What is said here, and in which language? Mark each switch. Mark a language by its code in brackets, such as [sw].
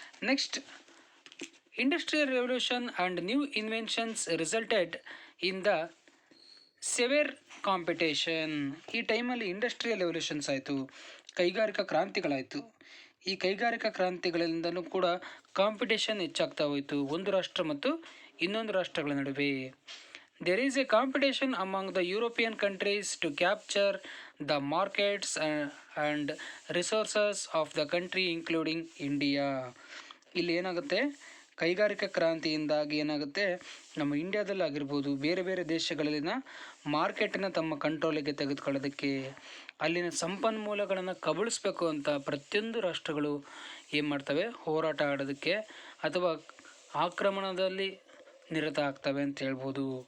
[en] Next, industrial revolution and new inventions resulted in the severe competition. [kn] ಈ ಟೈಮಲ್ಲಿ industrial revolutions ಆಯಿತು, ಕೈಗಾರಿಕಾ ಕ್ರಾಂತಿಗಳಾಯಿತು. ಈ ಕೈಗಾರಿಕಾ ಕ್ರಾಂತಿಗಳಿಂದಲೂ ಕೂಡ ಕಾಂಪಿಟೇಷನ್ ಹೆಚ್ಚಾಗ್ತಾ ಹೋಯಿತು ಒಂದು ರಾಷ್ಟ್ರ ಮತ್ತು ಇನ್ನೊಂದು ರಾಷ್ಟ್ರಗಳ ನಡುವೆ. [en] There is a competition among the European countries to capture the markets and resources of the country including India. [kn] ಇಲ್ಲಿ ಏನಾಗುತ್ತೆ, ಕೈಗಾರಿಕಾ ಕ್ರಾಂತಿಯಿಂದಾಗಿ ಏನಾಗುತ್ತೆ, ನಮ್ಮ ಇಂಡಿಯಾದಲ್ಲಾಗಿರ್ಬೋದು, ಬೇರೆ ಬೇರೆ ದೇಶಗಳಲ್ಲಿನ ಮಾರ್ಕೆಟನ್ನು ತಮ್ಮ ಕಂಟ್ರೋಲಿಗೆ ತೆಗೆದುಕೊಳ್ಳೋದಕ್ಕೆ, ಅಲ್ಲಿನ ಸಂಪನ್ಮೂಲಗಳನ್ನು ಕಬಳಿಸ್ಬೇಕು ಅಂತ ಪ್ರತಿಯೊಂದು ರಾಷ್ಟ್ರಗಳು ಏನು ಮಾಡ್ತವೆ, ಹೋರಾಟ ಆಡೋದಕ್ಕೆ ಅಥವಾ ಆಕ್ರಮಣದಲ್ಲಿ ನಿರತ ಆಗ್ತವೆ ಅಂತ ಹೇಳ್ಬೋದು.